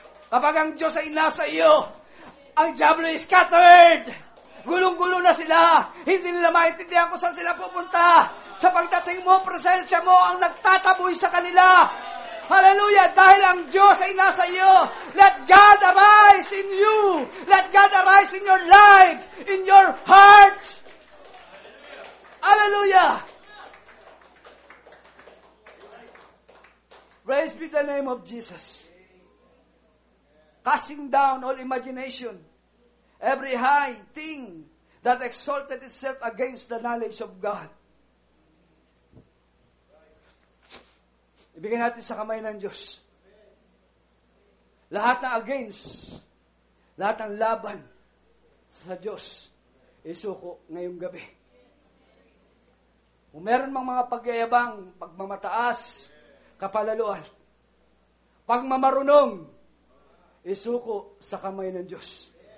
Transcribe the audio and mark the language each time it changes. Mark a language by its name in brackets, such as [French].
[Filipino] Kapag ang Diyos ay nasa iyo, ang diablo [English] is scattered. [Filipino] Gulong-gulo na sila. Hindi nila maintindihan kung saan sila pupunta. Sa pagdating mo, presensya mo ang nagtataboy sa kanila. Hallelujah! Dahil ang Diyos ay nasa iyo. [English] Let God arise in you. Let God arise in your life, in your heart. Hallelujah! Praise be the name of Jesus. Casting down all imagination, every high thing that exalted itself against the knowledge of God. [Filipino] Ibigay natin sa kamay ng Diyos. Lahat na against, lahat ng laban sa Diyos, isuko ngayong gabi. Kung meron mang mga pagyayabang, pagmamataas, kapalaluan, pagmamarunong, isuko sa kamay ng Diyos.